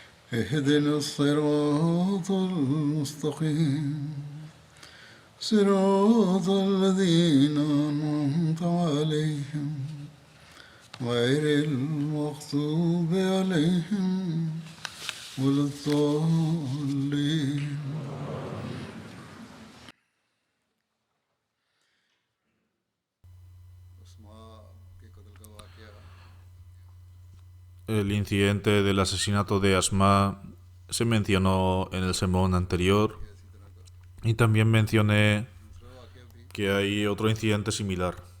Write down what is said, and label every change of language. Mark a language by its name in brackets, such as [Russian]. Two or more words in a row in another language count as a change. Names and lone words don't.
[Arabic] اهدنا الصراط المستقيم صراط الذين أنعمت عليهم غير المغضوب عليهم ولا الضالين. [Spanish] El incidente del asesinato de Asma se mencionó en el sermón anterior y también mencioné que hay otro incidente similar.